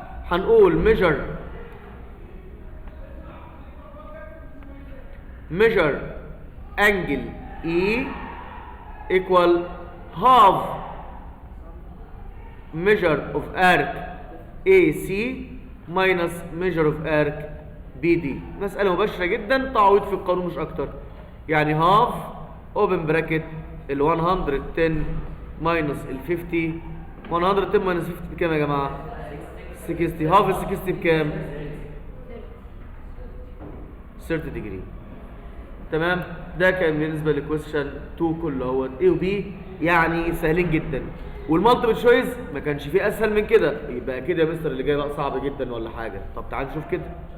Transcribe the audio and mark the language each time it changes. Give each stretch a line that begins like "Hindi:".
Arabic: هنقول
English: measure angle E equal half measure of arc AC minus measure of arc BD.
Arabic: مسألة مباشرة جدا، تعويض في القانون مش أكتر. يعني
English: half open bracket ال 110 minus ال 50.
Arabic: 110 minus 50 بكام يا جماعة؟ 60. half ال 60 بكام؟ 30 degree. تمام. ده كان بالنسبه لكويستشن 2 كله هو A و B، يعني سهلين جدا. والمالتيبل تشويس ما كانش فيه اسهل من كده. يبقى كده يا مستر اللي جاي بقى صعب جدا ولا حاجه؟ طب تعال نشوف كده.